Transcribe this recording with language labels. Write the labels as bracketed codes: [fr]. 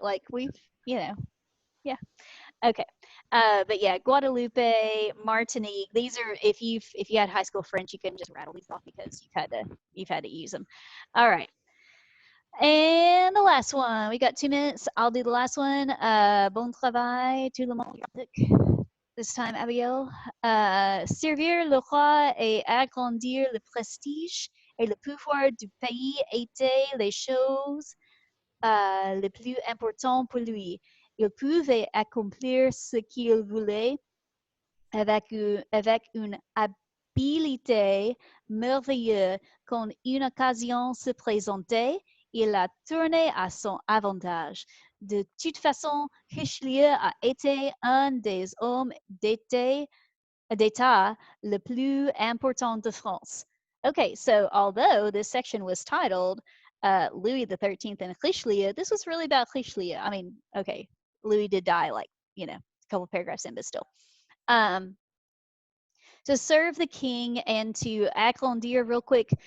[en] Like we've, you know, yeah. Okay. But yeah, Guadalupe, Martinique, these are, if you had high school French, you couldn't just rattle these off because you've had to use them. All right. And the last one, we got 2 minutes. I'll do the last one. [fr] Bon travail, tout le monde. [en] This time, [fr] Abigail. Servir le roi et agrandir le prestige et le pouvoir du pays étaient les choses les plus importantes pour lui. Il pouvait accomplir ce qu'il voulait avec une habileté merveilleuse. Quand une occasion se présentait, il la tournait à son avantage. De toute façon, Richelieu a été un des hommes d'État le plus important de France. [en] Okay, so although this section was titled Louis XIII and Richelieu, this was really about Richelieu. I mean, okay, Louis did die, like, you know, a couple paragraphs in, but still. To serve the king and to agrandir real quick.